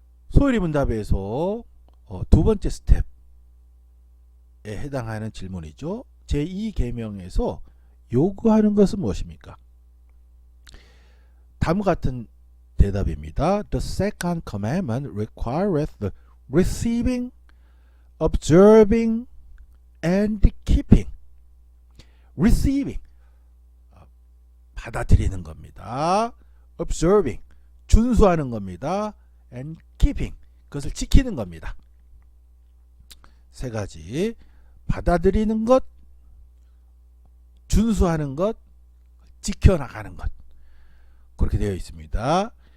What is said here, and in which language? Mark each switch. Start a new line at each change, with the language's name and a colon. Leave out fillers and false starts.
Korean: 소요리 문답에서 두 번째 스텝에 해당하는 질문이죠. 제2계명에서 요구하는 것은 무엇입니까? 다음과 같은 대답입니다.
English: The second commandment requireth the receiving, observing, and keeping.
Korean: receiving, 받아들이는 겁니다. observing, 준수하는 겁니다.
English: and keeping,
Korean: 그것을 지키는 겁니다. 세 가지, 받아들이는 것, 준수하는 것, 지켜나가는 것, 그렇게 되어 있습니다.